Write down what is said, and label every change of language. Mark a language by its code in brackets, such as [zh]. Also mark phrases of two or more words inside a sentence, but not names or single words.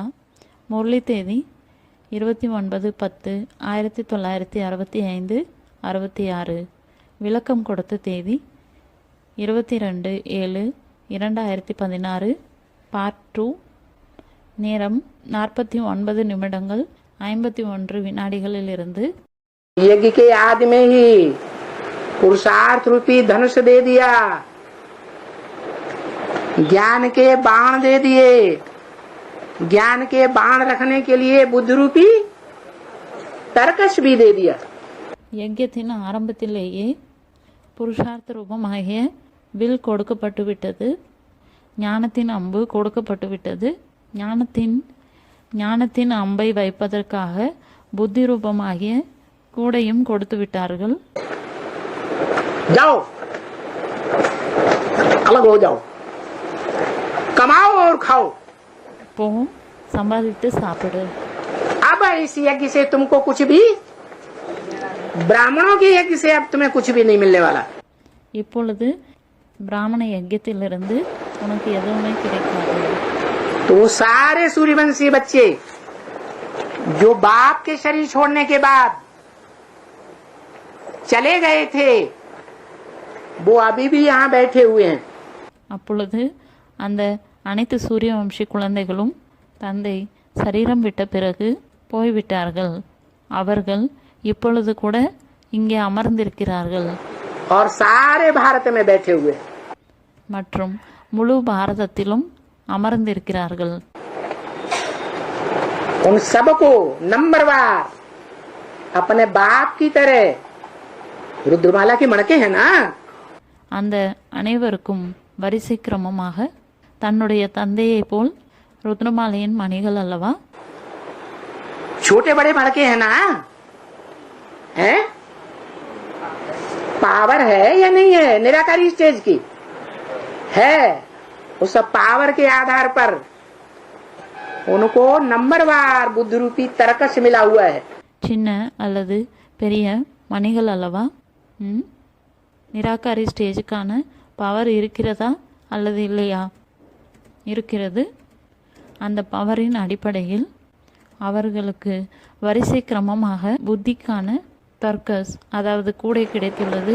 [ta] முரளி தேதி 29/10/1965 66. விளக்கம் கொடுத்த தேதி 22/7/2016. பார்ட் 2. நேரம் 49 நிமிடங்கள் 51 வினாடிகளிலிருந்து. [hi] यज्ञ के आदि में ही पुरुषार्थ रूपी धनुष दे दिया, ज्ञान के बाण दे दिए, ज्ञान के बाण रखने के लिए बुद्धि रूपी तर्कश भी दे दिया. [ta] யஜ்யத்தின் ஆரம்பத்திலேயே புருஷார்த்த ரூபமாகிய வில் கொடுக்கப்பட்டு விட்டது, ஞானத்தின் அம்பு கொடுக்கப்பட்டு விட்டது. ஞானத்தின் அம்பை வைப்பதற்காக புத்தி ரூபமாகிய கூடையும் கொடுத்து விட்டார்கள். [hi] जाओ अलग हो जाओ, कमाओ और खाओ. [ta] போ, சம்பாதித்து சாப்பிடு. [hi] अब इस यज्ञ से तुमको कुछ भी, ब्राह्मणों के यज्ञ से अब तुम्हें कुछ भी नहीं मिलने वाला. [ta] இப்பொழுது பிராமண யஜ்யத்திலிருந்து உனக்கு எதுவுமே கிடைக்காது. [hi] तो वो सारे सूर्यवंशी बच्चे जो बाप के शरीर छोड़ने के बाद चले गए थे वो अभी भी यहाँ बैठे हुए हैं. [ta] அப்பொழுது அந்த அனைத்து சூரிய வம்சி குழந்தைகளும் தந்தை சரீரம் விட்ட பிறகு போய்விட்டார்கள். அவர்கள் இப்பொழுது கூட இங்கே அமர்ந்திருக்கிறார்கள். [hi] और सारे भारत में बैठे हुए हैं. [ta] மற்றும் முழு பாரதத்திலும் அமர்ந்திருக்கிறார்கள். [hi] उन सबको नंबरवार अपने बाप की तरह रुद्रमाला की मणके है ना, [ta] அந்த அனைவருக்கும் வரிசை கிரமமாக தன்னுடைய தந்தையை போல் ருத்ரமாலையின் மணிகள் அல்லவா? [hi] छोटे बड़े मणके है ना, हैं? पावर है या नहीं है? निराकारी स्टेज की है, उस पावर के आधार पर उनको नंबरवार बुद्धि रूपी तरकस मिला हुआ है। [ta] சின்ன அல்லது பெரிய மணிகள் அல்லவா? நிராகாரி ஸ்டேஜுக்கான பவர் இருக்கிறதா அல்லது இல்லையா? இருக்கிறது. அந்த பவரின் அடிப்படையில் அவர்களுக்கு வரிசை கிரமமாக புத்திக்கான தர்க்கஸ் அதாவது கூடை கிடைத்துள்ளது.